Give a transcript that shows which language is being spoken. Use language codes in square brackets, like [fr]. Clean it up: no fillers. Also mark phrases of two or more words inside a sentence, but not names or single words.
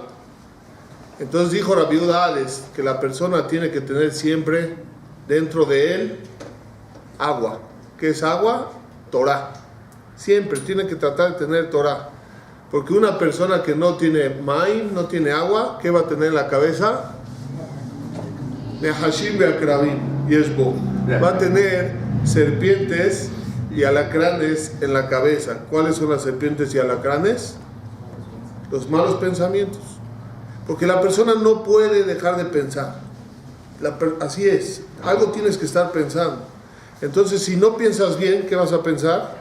[es] Entonces dijo Rabbi Yehuda Hades que la persona tiene que tener siempre dentro de él agua. ¿Qué es agua? Torah. Siempre tiene que tratar de tener Torah. Porque una persona que no tiene Maim, no tiene agua, ¿qué va a tener en la cabeza? [he] Nehashim be'akrabim yeshbo. [es] Va a tener serpientes y alacranes en la cabeza. ¿Cuáles son las serpientes y alacranes? Los malos pensamientos. Porque la persona no puede dejar de pensar. Así es. Algo tienes que estar pensando. Entonces, si no piensas bien, ¿qué vas a pensar?